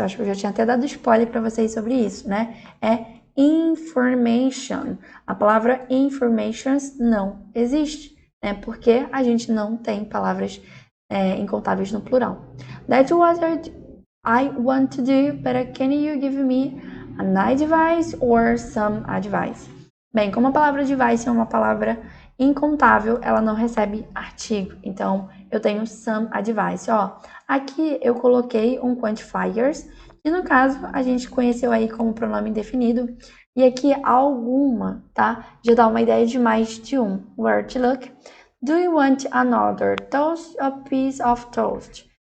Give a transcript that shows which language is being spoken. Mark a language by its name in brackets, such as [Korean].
[Portuguese] Eu acho que eu já tinha até dado spoiler para vocês sobre isso, né? É information. A palavra informations não existe, né? Porque a gente não tem palavras incontáveis no plural. [English] That's what I want to do, but can you give me an advice or some advice? [Portuguese] Bem, como a palavra device é uma palavra incontável, ela não recebe artigo. Então, eu tenho some advice. Ó, aqui eu coloquei um quantifiers, e no caso, a gente conheceu aí como pronome indefinido. E aqui, alguma, tá? Já dá uma ideia de mais de um. [English] Where to look? Do you want another toast or piece of toast?